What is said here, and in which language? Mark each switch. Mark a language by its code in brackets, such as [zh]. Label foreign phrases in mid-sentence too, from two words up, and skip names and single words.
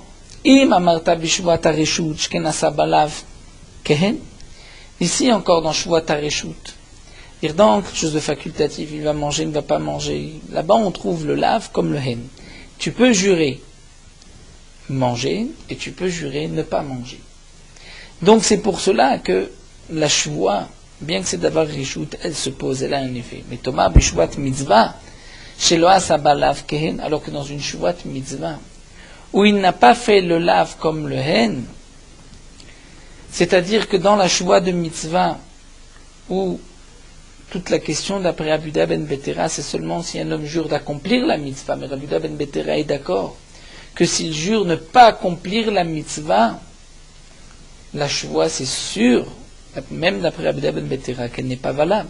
[fr] Ici encore dans [he] שבועת הרשות, [fr] dire donc quelque chose de facultatif, il va manger, il ne va pas manger. Là-bas on trouve le lav comme le hen. Tu peux jurer manger et tu peux jurer ne pas manger. Donc c'est pour cela que la shvoua, bien que c'est d'abord Reshut, elle se pose, elle a un effet. [he] Mais Thomas בשבועת מצוה, שלא עשה בה לאו כהן, [fr] alors que dans une [he] שבועת מצוה, [fr] où il n'a pas fait le lav comme le hen, c'est-à-dire que dans la shvoua de mitzvah, où toute la question d'après Rabbi Yehuda ben Betera, c'est seulement si un homme jure d'accomplir la mitzvah, mais Rabbi Yehuda ben Betera est d'accord que s'il jure ne pas accomplir la mitzvah, la shvoua c'est sûr, même d'après Rabbi Yehuda ben Betera, qu'elle n'est pas valable.